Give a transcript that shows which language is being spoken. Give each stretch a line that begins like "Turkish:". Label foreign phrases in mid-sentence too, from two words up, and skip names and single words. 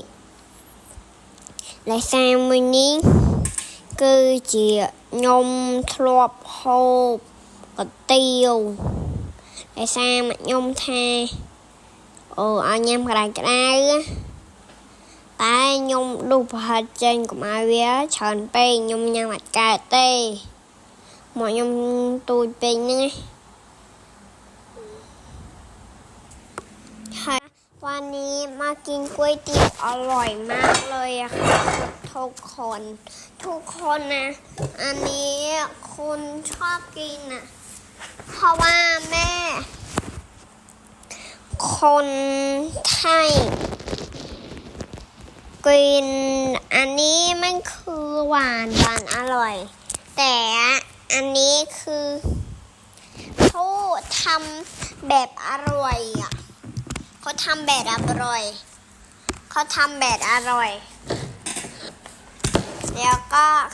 Khmer: ដែលសារមួយនេះគឺជាខ្ញុំធ្លាប់ហូបកាទៀវដែលសារមកខ្ញុំថាឲ្យញ៉ាំក្តៅតែខ្ញុំដួសប្រហិតចេញកុំឲ្យវាច្រើនពេកខ្ញុំញ៉ាំអត់កើតទេមកខ្ញុំទូចពេកហ្នឹង
Thai: ហើយวันนี้มากินก๋วยเตี๋ยวอร่อยมากเลยอะค่ะทุกคนนะอันนี้คุณชอบกินนะเพราะว่าแม่ คนไทยกินอันนี้มันคือหวานอร่อยแต่อันนี้คือเขาทำแบบอร่อยอ่ะเขาทำแบบอร่อยแล้วก็